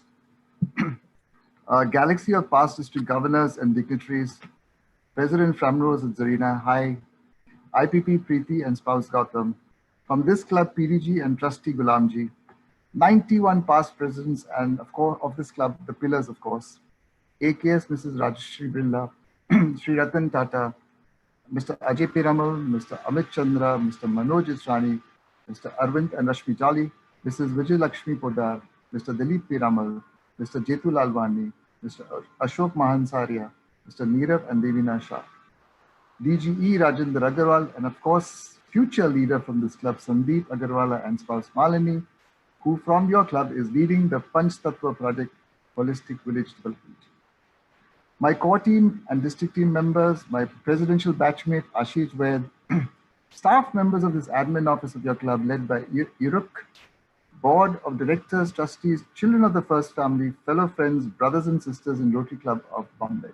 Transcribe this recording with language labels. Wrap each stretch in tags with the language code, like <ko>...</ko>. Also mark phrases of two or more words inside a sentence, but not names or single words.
<en>A galaxy of past district governors and dignitaries, President Framroze and Zarina, hi, IPP Preeti and spouse Gautam, from this club PDG and trustee Gulamji, 91 past presidents and of course of this club, the pillars of course, AKS Mrs. Rajashri Birla, Sri Ratan Tata, Mr. Ajay Piramal, Mr. Amit Chandra, Mr. Manoj Israni, Mr. Arvind and Rashmi Jolly, Mrs. Vijay Lakshmi Podar, Mr. Dilip Piramal, Mr. Jetu Lalwani, Mr. Ashok Mahansaria, Mr. Neerav and Devina Shah, DGE Rajendra Agarwal, and of course, future leader from this club, Sandeep Agarwala and spouse Malini, who from your club is leading the Panch Tattva project, Holistic Village Development. My core team and district team members, my presidential batchmate Ashish Vaid, staff members of this admin office of your club led by Iruk, board of directors, trustees, children of the first family, fellow friends, brothers and sisters in Rotary Club of Bombay.</en>